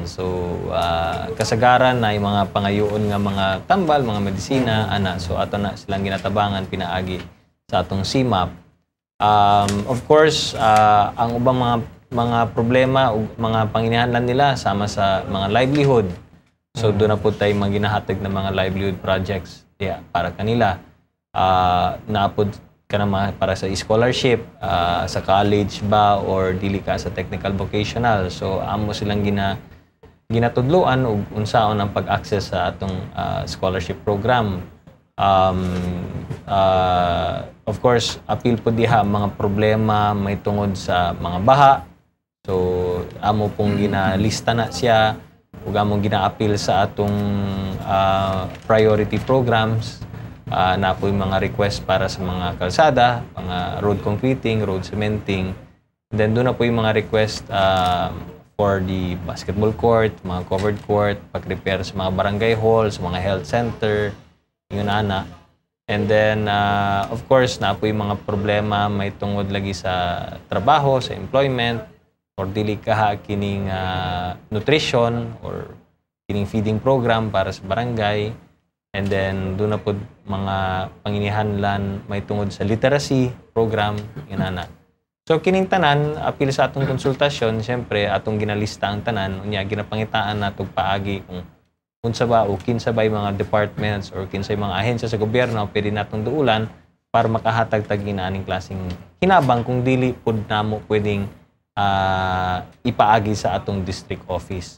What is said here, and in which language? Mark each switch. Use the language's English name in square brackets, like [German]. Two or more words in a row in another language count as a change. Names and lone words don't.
[Cebuano] So kasagaran na yung mga pangayoon nga mga tambal, mga medisina ana. So ato na silang ginatabangan pinaagi sa atong CMAP. [English] Of course, [Cebuano] ang ubang mga problema ug mga panginahanglan nila sama sa mga livelihood. [Filipino] So doon na po tayo maginahatag ng mga [English] livelihood projects [Filipino] para kanila. [Cebuano] Naapod ka na para sa scholarship, sa college ba or dili ka sa [English] technical vocational. [Cebuano] So amo silang ginatudloan ug unsaon ang pag-access sa atong [English] scholarship program. Of course, [Cebuano] appeal po diha mga problema may tungod sa mga baha. So amo pong ginalista na siya ug among gina-appeal sa atong [English] priority programs. [Filipino] Na po yung mga request para sa mga kalsada, mga [English] road concreting, road cementing. [Filipino] Then doon na po yung mga request [English] for the basketball court, [Filipino] mga [English] covered court, [Filipino] pag-repair sa mga barangay halls, mga [English] health center, [Filipino] yun ana. [English] And then, of course, [Cebuano] na po yung mga problema may tungod lagi sa trabaho, sa employment, or dili kaha kining nutrition or kining [English] feeding program [Cebuano] para sa barangay. [English] And then, [Cebuano] doon na po mga panginihanlan may tungod sa [English] literacy program, [Cebuano] yun ana. So, kining tanan, apil sa atong konsultasyon, siyempre, atong ginalista ang tanan, unya, ginapangitaan na itong paagi kung unsa ba o kinsa ba yung mga departments or kinsa yung mga ahensya sa gobyerno, pwede natong duulan para makahatag-tag inaaning klaseng hinabang kung dili pud namo pwedeng ipaagi sa atong [English] district office.